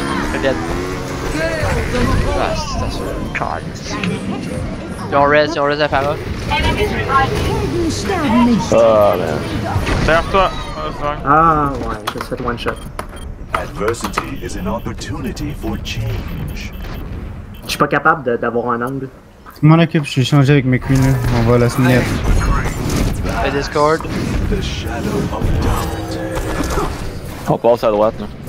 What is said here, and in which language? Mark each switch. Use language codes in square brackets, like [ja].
[fr] Très bien. Ah, c'est sûr. Ils ont res la parole. Ah, man. Derrière toi! Ah, ouais, je fait one shot. [en] Adversity is an opportunity for change. [fr] Je suis pas capable d'avoir un angle. Je m'en occupe, je suis changé avec mes queens, on va la snap. Fais Discord. [en] The shadow of doubt. [fr] On passe à droite, là.